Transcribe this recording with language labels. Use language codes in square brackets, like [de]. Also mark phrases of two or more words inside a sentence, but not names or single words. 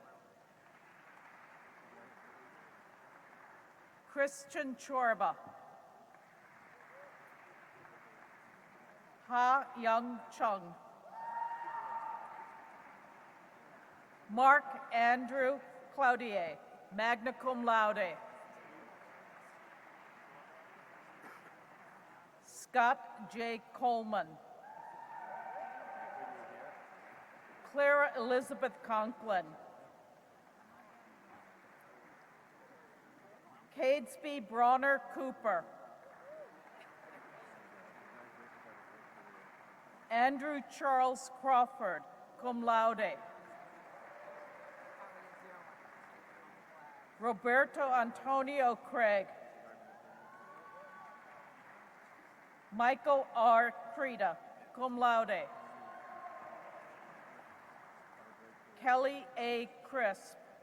[en] Christian Chorba. Ha Young Chung. Mark Andrew Cloutier, [la] magna cum laude. [en] Scott J. Coleman. Clara Elizabeth Conklin. Cadesby Bronner Cooper. Andrew Charles Crawford, [la] cum laude. [en] Roberto Antonio Craig. Michael R. Creda, [la] cum laude. [en] Kelly A. Crisp.